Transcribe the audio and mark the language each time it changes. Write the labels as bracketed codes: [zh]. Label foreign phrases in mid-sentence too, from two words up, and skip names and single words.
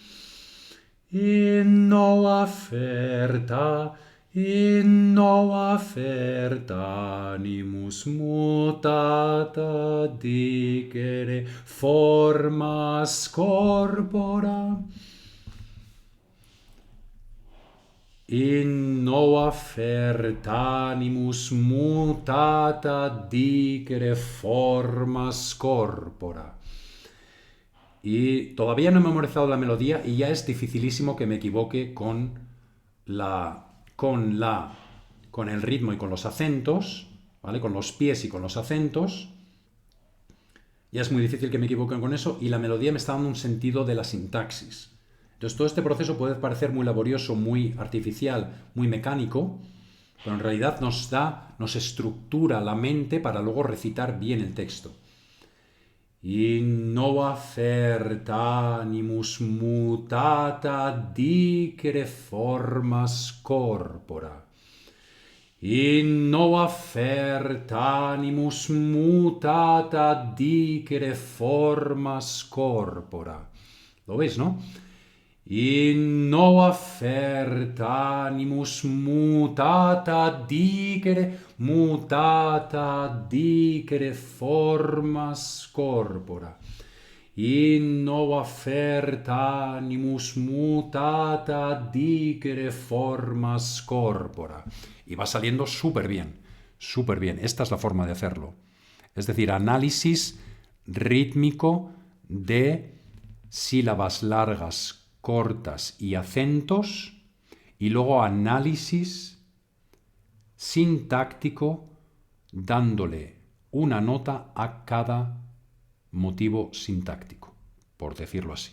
[la] Innova fert animus mutata dicere formas corpora. Innova fert animus mutata dicere formas corpora. [es] Y todavía no he memorizado la melodía y ya es dificilísimo que me equivoque con el ritmo y con los acentos, ¿vale? Con los pies y con los acentos. Ya es muy difícil que me equivoque con eso y la melodía me está dando un sentido de la sintaxis. Entonces todo este proceso puede parecer muy laborioso, muy artificial, muy mecánico, pero en realidad nos estructura la mente para luego recitar bien el texto. [la] Innova fert animus mutata dicere formas corpora. Innova fert animus mutata dicere formas corpora. [es] ¿Lo veis, no? [la] Innova fert animus mutata dicere formas corpora. Innova fert animus mutata dicere formas corpora. [es] Y va saliendo súper bien, súper bien. Esta es la forma de hacerlo. Es decir, análisis rítmico de sílabas largas, cortas y acentos, y luego análisis sintáctico dándole una nota a cada motivo sintáctico, por decirlo así.